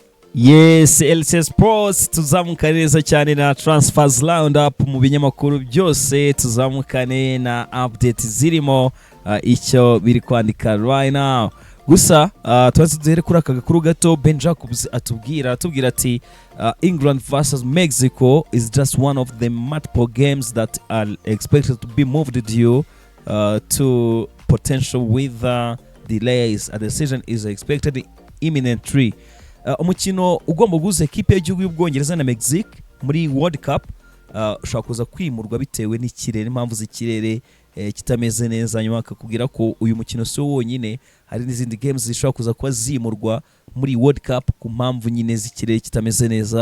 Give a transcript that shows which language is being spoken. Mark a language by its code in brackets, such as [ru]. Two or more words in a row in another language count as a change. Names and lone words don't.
[rw] Yes, LC Sports tuzamuka neza cyane na [en] transfers roundup [rw] mu binyamakuru byose, tuzamukane na update zirimo icyo biri kwandika [en] right now. [rw] Gusa tubanze duhere kuri aka gakuru gato. [en] Ben Jacobs [rw] atubwira ati [en] England versus Mexico is just one of the multiple games that are expected to be moved due to potential weather delays. A decision is expected imminently. [rw] Umukino ugomba guhuza ekipe y'igihugu y'Ubwongereza na Mexique muri World Cup ushobora kuza kwimurwa bitewe n'ikirere, impamvu z'ikirere kitameze neza. Nyuma akakubwira ko uyu mukino si wonyine, hari n'izindi games zishobora kuza kuba zimurwa muri World Cup ku mpamvu nyine z'ikirere kitameze neza.